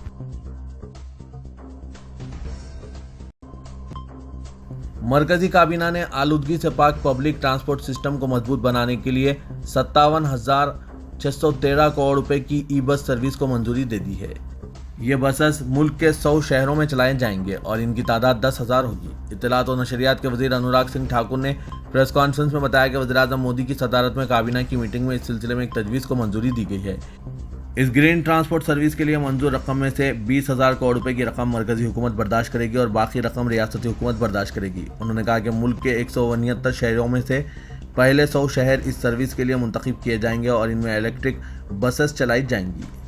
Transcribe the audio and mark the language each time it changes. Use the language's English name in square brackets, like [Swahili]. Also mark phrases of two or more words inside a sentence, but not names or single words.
[Urdu] مرکزی کابینہ نے آلودگی سے پاک [English] public transport system [Urdu] کو مضبوط بنانے کے لیے 57,613 کروڑ روپے کی [English] e-bus service [Urdu] کو منظوری دے دی ہے۔ یہ بسز ملک کے 100 شہروں میں چلائے جائیں گے اور ان کی تعداد 10,000 ہوگی۔ اطلاعات و نشریات کے وزیر انوراگ سنگھ ٹھاکر نے [English] press conference [Urdu] میں بتایا کہ وزیراعظم مودی کی صدارت میں کابینہ کی میٹنگ میں اس سلسلے میں ایک تجویز کو منظوری دی گئی ہے۔ اس [English] green transport service [Urdu] کے لیے منظور رقم میں سے 20,000 کروڑ روپے کی رقم مرکزی حکومت برداشت کرے گی اور باقی رقم ریاستی حکومت برداشت کرے گی۔ انہوں نے کہا کہ ملک کے 169 شہروں میں سے پہلے 100 شہر اس سروس کے لیے منتخب کیے جائیں گے اور ان میں [English] electric buses [Urdu] چلائی جائیں گی۔